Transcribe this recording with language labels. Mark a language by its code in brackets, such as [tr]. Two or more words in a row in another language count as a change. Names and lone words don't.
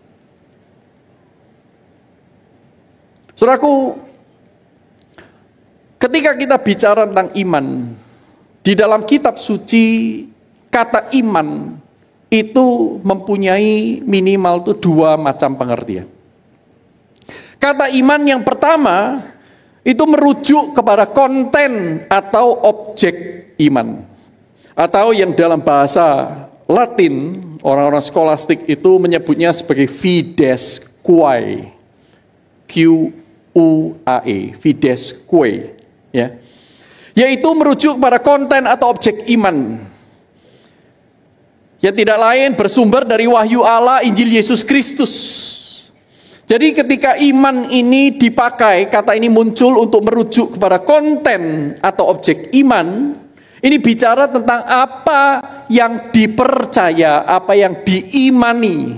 [id] Saudaraku, ketika kita bicara tentang iman, di dalam kitab suci, kata iman itu mempunyai minimal dua macam pengertian. Kata iman yang pertama, itu merujuk kepada konten atau objek iman. Atau yang dalam bahasa Latin, orang-orang skolastik itu menyebutnya sebagai [la] fides quae. Q-U-A-E, fides quae. [id] Ya. Yaitu merujuk pada konten atau objek iman. Yang tidak lain bersumber dari wahyu Allah, Injil Yesus Kristus. Jadi ketika iman ini dipakai, kata ini muncul untuk merujuk kepada konten atau objek iman, ini bicara tentang apa yang dipercaya, apa yang diimani.